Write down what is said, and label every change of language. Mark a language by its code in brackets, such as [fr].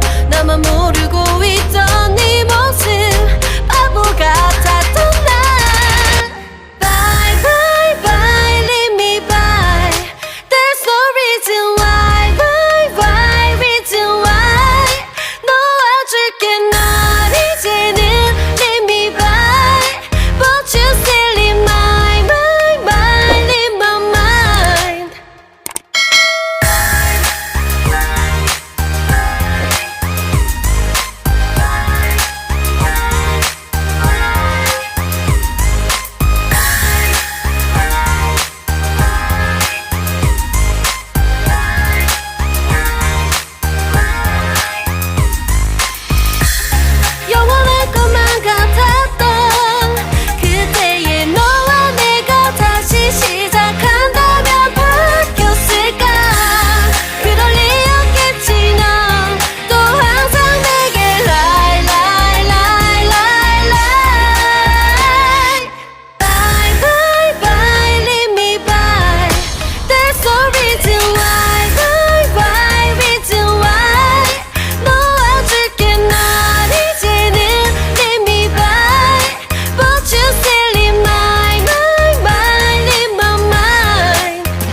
[ko] 나만 모르고 있던 네 모습 바보 같았던 날. [en] Bye bye bye leave me by. There's no reason why. Bye bye reason why. [ko] 놓아줄게 널 이제는 [en] leave me by. But you still in my mind, mind, in my mind. [ko] 영원할 것만 같았던 그때의 너와 내가 다시 시작한다면 바뀌었을까. 그럴 리 없겠지. 넌 또 항상 내게 [en] lie lie lie lie lie. Bye bye bye leave me by. There's no reason why. Bye bye reason why. [ko] 놓아줄게 널 이제는 [en] leave me by. But you still in my mind, mind, in my mind.